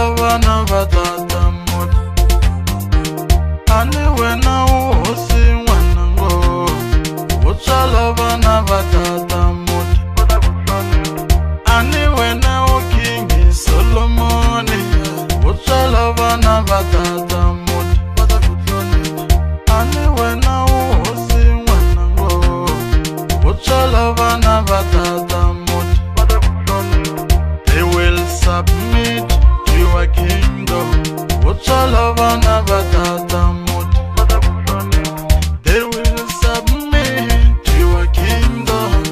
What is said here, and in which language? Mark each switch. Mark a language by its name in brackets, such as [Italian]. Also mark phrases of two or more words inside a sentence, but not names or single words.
[Tsonga] vana va tata muti ani wena u hosi n'wanango u tswala vana va tata muti ani wena u King Solomoni u tswala vana va tata [English] they will submit to your kingdom. They will submit to your kingdom.